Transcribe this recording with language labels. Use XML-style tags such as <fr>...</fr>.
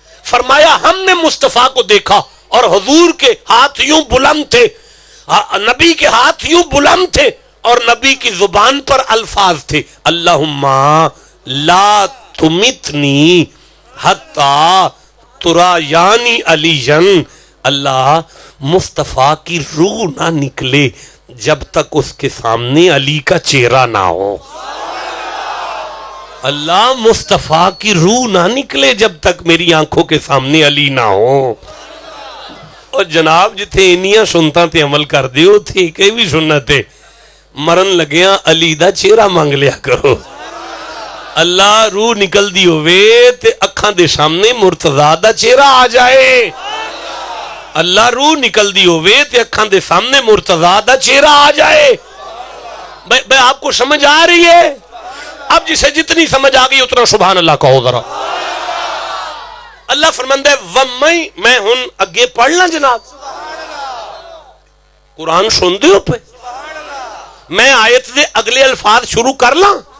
<ur>فرمایا ہم نے مصطفیٰ کو دیکھا اور حضور کے ہاتھ یوں بلند تھے، نبی کے ہاتھ یوں بلند تھے اور نبی کی زبان پر الفاظ تھے</ur> <ar>اللہم لا تمتنی حتی ترایانی علی جن.</ar> <ur>اللہ مصطفیٰ کی روح نہ نکلے جب تک اس کے سامنے علی کا چہرہ نہ ہو. اللہ مصطفیٰ کی روح نہ نکلے جب تک میری آنکھوں کے سامنے علی نہ ہو.</ur> <pa>اور جناب جتھے انیاں سنتا تے عمل کر دیو تھے کئی بھی سننا تے مرن لگیاں علی دا چہرہ مانگ لیا کرو. اللہ روح نکل دی ہوئے تے اکھاں دے سامنے مرتضیٰ دا چہرہ آ جائے. اللہ روح نکل دی ہوئے تے اکھاں دے سامنے مرتضیٰ دا چہرہ آ جائے.</pa> <ur>بھئی آپ کو سمجھ آ رہی ہے؟ اب جسے جتنی سمجھ آ گئی اتنا سبحان اللہ کہو ذرا.</ur> <pa>اللہ فرماندہ ہے میں ہن اگے پڑھ لیں جناب قرآن سن دیو پہ میں آیت دے اگلے الفاظ شروع کر لاں.</pa>